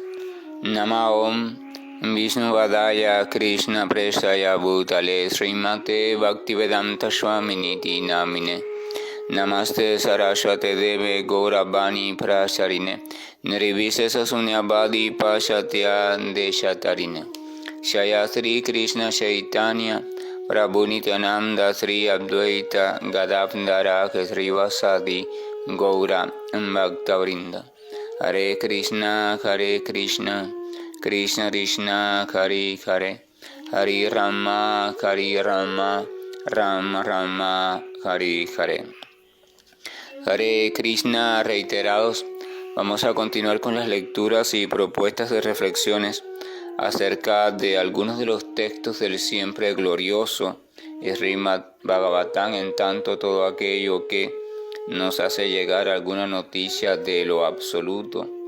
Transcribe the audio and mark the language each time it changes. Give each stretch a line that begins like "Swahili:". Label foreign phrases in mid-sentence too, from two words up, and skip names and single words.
Sanskrit: Namaom Vishnuvadaya Krishna Prestaya Bhutale Srimate Bhaktivedanta Swamini Namine Namaste Saraswate Deve Gauravani Prasarine Nirvisesa Sunyabadi Pashatya Deshatarine Shaya Sri Krishna Chaitanya Prabhu Nityananda Sri Advaita Gadavdara Sri Vasadi Gaura Bhaktavrinda. Hare Krishna, Krishna Krishna, Hare Hare, Hare Rama, Rama Rama, Hare Hare.
Spanish: Hare Krishna, reiterados, vamos a continuar con las lecturas y propuestas de reflexiones acerca de algunos de los textos del siempre glorioso Srimad Bhagavatam, en tanto todo aquello que nos hace llegar alguna noticia de lo absoluto